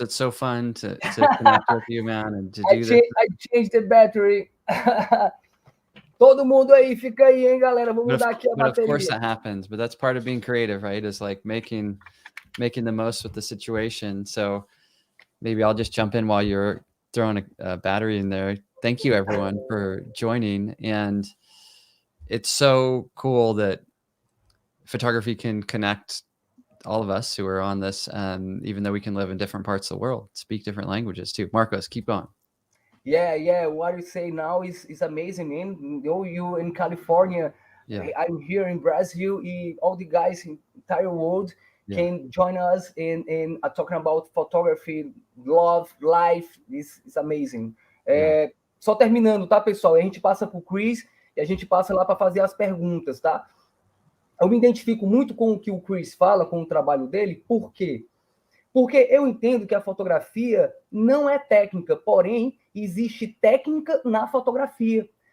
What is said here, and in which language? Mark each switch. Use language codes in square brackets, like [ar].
[en] It's so fun to connect with you, man, and to do this. I changed the battery. [pt] Todo mundo aí, fica aí, hein, galera? Vou mudar aqui a bateria. [en] Of course that happens, but that's part of being creative, right? Is like making the most with the situation. So maybe I'll just jump in while you're throwing a battery in there. Thank you, everyone, for joining. And it's so cool that photography can connect all of us who are on this, even though we can live in different parts of the world, speak different languages too. Marcos, keep going. Yeah. What you say now is amazing, man. You in California, yeah. I'm here in Brazil. All the guys in the entire world can join us in talking about photography, love, life. This is amazing. [pt] Só terminando, tá, pessoal? A gente passa pro Chris e a gente passa lá para fazer as perguntas, tá? Eu me identifico muito com o que o Chris fala, com o trabalho dele. Por quê? Porque eu entendo que a fotografia não é técnica, porém, existe técnica na fotografia.